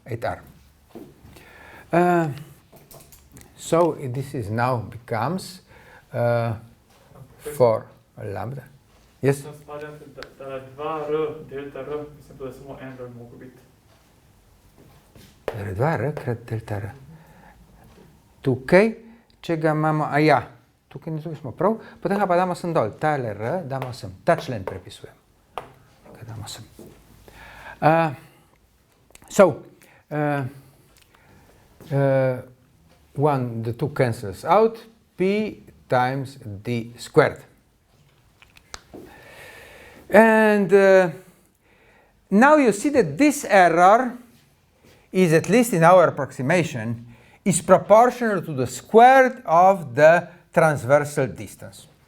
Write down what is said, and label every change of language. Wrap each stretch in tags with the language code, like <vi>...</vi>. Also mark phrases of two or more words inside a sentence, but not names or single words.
<en>So this is now becomes 4 lambda. Yes? R2R, cred delta R.</en> <sl>Tukaj, če ga imamo, tukaj smo prav, potem ga pa damo sem dol, tale R, damo sem, ta člen prepisujem. Ga damo sem.</sl> <en>The two cancels out, p times d squared. And now you see that this error is, at least in our approximation, is proportional to the square of the transversal distance.</en>